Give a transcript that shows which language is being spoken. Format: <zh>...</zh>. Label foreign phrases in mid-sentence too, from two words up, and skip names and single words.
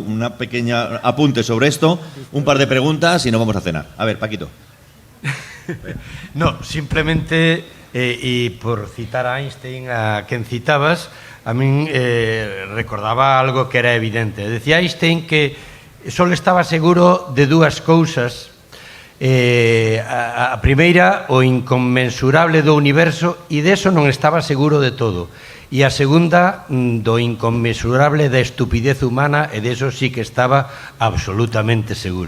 <es>Una pequeña apunte sobre esto, un par de preguntas y nos vamos a cenar. A ver, Paquito. No, simplemente, y por citar a Einstein, a quien citabas, a mí recordaba algo que era evidente.</es> <gl>Decía Einstein que só estaba seguro de dúas cousas. A primeira, o inconmensurable do universo, e deso non estaba seguro de todo. E a segunda, do inconmensurable da estupidez humana, e deso sí que estaba absolutamente seguro.</gl>